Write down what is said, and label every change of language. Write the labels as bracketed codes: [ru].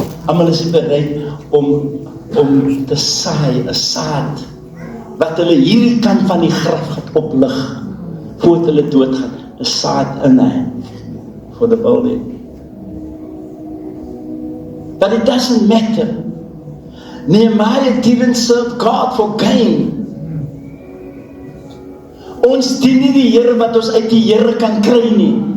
[af] Almal is bereid om te saai, 'n saad wat hulle hierdie kant van die graf gaan oplig voordat hulle doodgaan, 'n saad in hy [en] for the building. But it doesn't matter. Nehemiah didn't serve God for gain. [af] Ons dien nie die Here wat ons uit die Here kan kry nie.